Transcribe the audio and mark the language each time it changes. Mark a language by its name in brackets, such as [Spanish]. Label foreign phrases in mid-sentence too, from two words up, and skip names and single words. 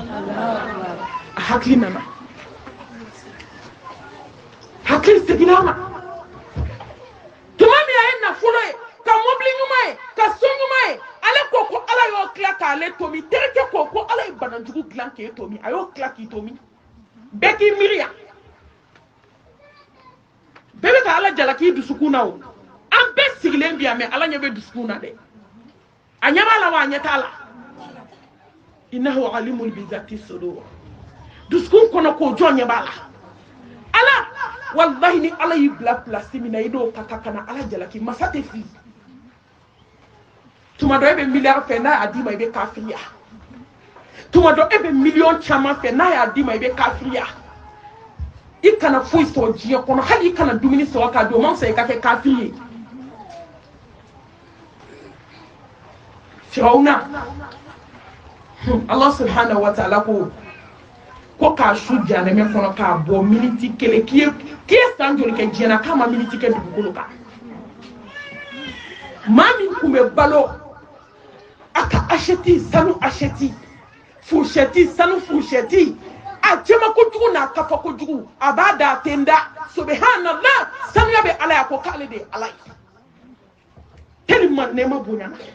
[Bambara] a hakili nana hakili seginna a ma tuma min a ye nafolo ye ka mobili ɲuman ye ka so ɲuman ye ale ko Ala y'o tila k'ale to min terikɛ ko Ala ye banajugu dilan k'e to min a y'o tila k'i to min bɛɛ k'i miiri yan bɛɛ bɛ ka Ala jalaki dusukun na o an bɛɛ sigilen bi yan mais Ala ɲɛ bɛ dusukun na dɛ a ɲɛ b'a la wa a ɲɛ t'a la [Arabic] إنه عليم بذات الصدور [Bambara] dusukun kɔnɔ k'o jɔn ɲɛ b'a la Ala wallahi ni Ala y'i bila place min na i n'o ka kan kana Ala jalaki masa tɛ fili tuma dɔ e bɛ miliyari fɛ n'a y'a d'i ma i bɛ kafiriya tuma dɔ e bɛ miliyɔn caman fɛ n'a y'a d'i ma i bɛ kafiriya i kana foyi sɔrɔ diɲɛ kɔnɔ hali i kana dumuni sɔrɔ k'a dun o man fisa i ka kɛ kafiri ye Firawuna Allah [Arabic] سبحانه وتعالى [Bambara] ko k'a su janɛmɛ kɔnɔ k'a bɔ miniti kelen k'i ye san joli kɛ diɲɛ na k'a ma miniti kɛ dugukolo kan maa min tun bɛ balo a ka assiette sanu assiette fourchette sanu fourchette a jɛma kojugu n'a kafa kojugu a b'a da a tɛ n da subhanallah sanuya bɛ Ala ye a ko k'ale de ye Ala ye tellement nɛɛma bonyana